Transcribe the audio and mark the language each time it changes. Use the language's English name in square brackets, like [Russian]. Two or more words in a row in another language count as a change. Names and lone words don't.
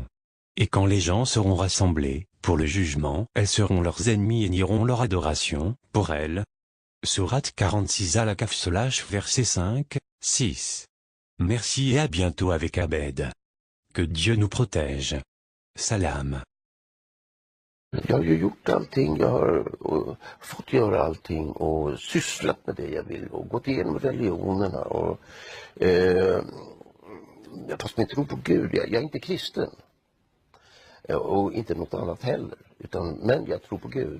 [French] Et quand les gens seront rassemblés, pour le jugement, elles seront leurs ennemis et nieront leur adoration, pour elles. Sourate 46 Al-Kahf verset 5, 6. Merci et à bientôt avec Abed. Que Dieu nous protège. Salam. [Swedish] Jag har ju gjort allting, jag har fått göra allting och sysslat med det jag vill och gått igenom religionerna och fast jag tror på Gud, jag är inte kristen och inte något annat heller, men jag tror på Gud.